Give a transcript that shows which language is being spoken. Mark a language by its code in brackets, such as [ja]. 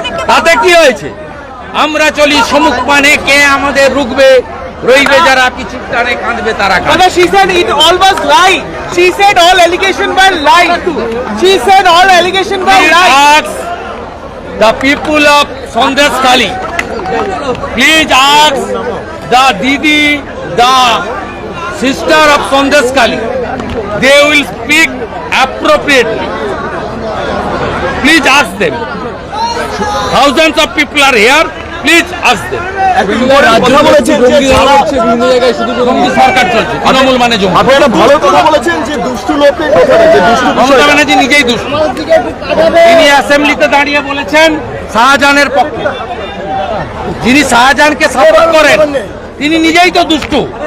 [bn] তাতে কি হয়েছে? আমরা চলি সমুখ পানে, কে আমাদের রুখবে, রইবে যারা পিছু টানে কাঁদবে তারা কাঁদবে। [en] She said it all was lie. She said all allegation were lie. She said all allegation were lie. Ask the people of Sandeshkhali. Please ask the Didi, the sister of Sandeshkhali. They will speak appropriately. Please ask them. Thousands of people are here. Please ask them. [bn] কথা বলেছেন যে যারা বিভিন্ন জায়গায় শুধু জঙ্গি সরকার চলছে, তৃণমূল মানে জঙ্গি। আপনি একটা ভালো কথা বলেছেন যে দুষ্টু লোকের কথা, যে দুষ্টু মমতা ব্যানার্জি নিজেই দুষ্টু। তিনি অ্যাসেম্বলিতে দাঁড়িয়ে বলেছেন শাহজাহানের পক্ষে। যিনি শাহজাহানকে সাপোর্ট করেন তিনি নিজেই তো দুষ্টু।